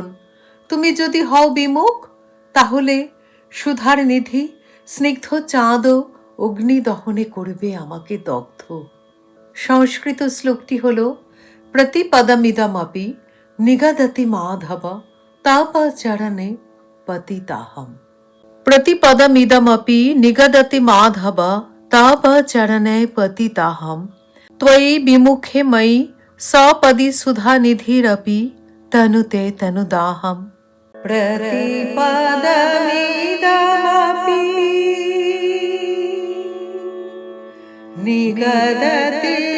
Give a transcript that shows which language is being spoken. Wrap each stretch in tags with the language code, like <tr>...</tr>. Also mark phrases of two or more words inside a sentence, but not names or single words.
<bn>তুমি যদি হও বিমুখ, তাহলে সুধার নিধি স্নিগ্ধ চাঁদও অগ্নি দহনে করবে আমাকে দগ্ধ। সংস্কৃত শ্লোকটি হল</bn> <sa>প্রতিপদমিদমপি নিগদতি মাধব তাপচরণে পতিতাহম। प्रतिपदमिदमपि निगदति माधव तापचरणे पतिताहम् त्वयि विमुखे मयि सपदि सुधानिधिरपि तनुते तनुदाहम्। प्रतिपदमिदमपि निगदति</sa>